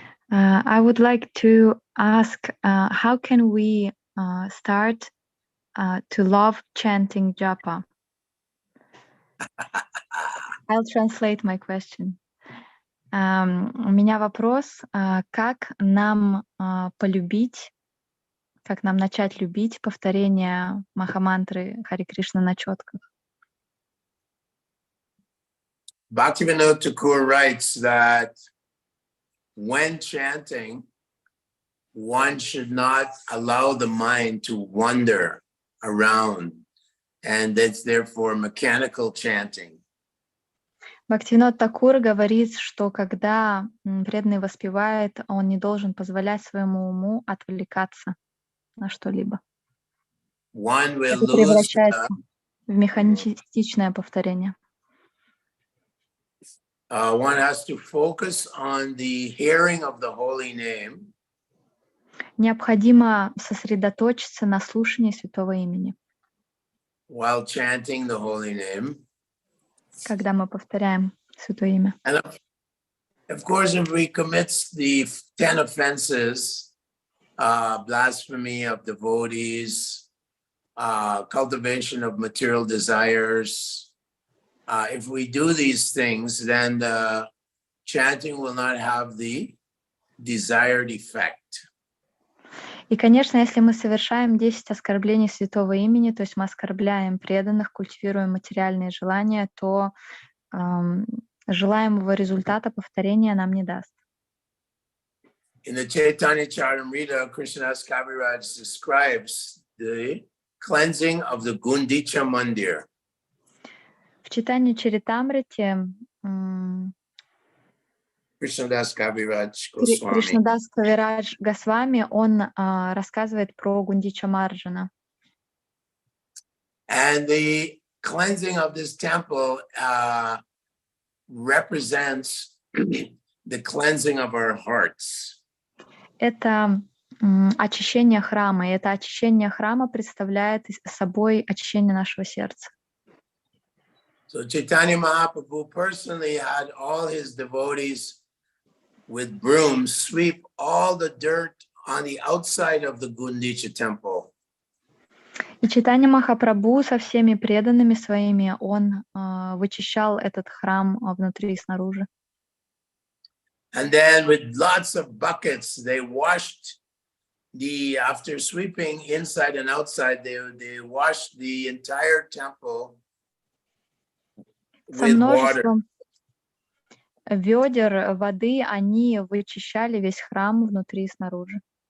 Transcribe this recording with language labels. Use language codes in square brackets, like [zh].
[en] I would like to ask, how can we start to love chanting japa? I'll translate my question. [ru] У меня вопрос, как нам полюбить, как нам начать любить повторение махамантры Хари Кришна на четках? [en] Bhaktivinoda Thakur writes that when chanting, one should not allow the mind to wander around, and that's therefore mechanical chanting. [ru] Бхактивинод Такур говорит, что когда преданный воспевает, он не должен позволять своему уму отвлекаться на что-либо. Это превращается в механистичное повторение. [en] One has to focus on the hearing of the holy name. [ru] Необходимо сосредоточиться на слушании святого имени. [en] While chanting the holy name. [ru] Когда мы повторяем святое имя. [en] And of course, if we commit the 10 offenses, blasphemy of devotees, cultivation of material desires, if we do these things, then the chanting will not have the desired effect. [ru] И, конечно, если мы совершаем 10 оскорблений святого имени, то есть мы оскорбляем преданных, культивируем материальные желания, то желаемого результата повторения нам не даст. [en] In the Chaitanya Charitamrita, Krishnadas Kaviraj describes the cleansing of the Gundicha Mandir. [ru] В Чайтанья Чаритамрите Krishnadas Kaviraj Кришнадас Кавирадж Госвами, он рассказывает про Гундича Марджана. [en] And the cleansing of this temple represents the cleansing of our hearts. [ru] Это очищение храма, и это очищение храма представляет собой очищение нашего сердца. [en] So Chaitanya Mahaprabhu personally had all his devotees with brooms sweep all the dirt on the outside of the Gundicha temple. [ru] И Чайтанья Махапрабху со всеми преданными своими, он вычищал этот храм внутри и снаружи. [en] And then with lots of buckets, they washed after sweeping inside and outside, they washed the entire temple [ru] Со [en] with water. [ru] множеством ведер воды они вычищали весь храм внутри и снаружи.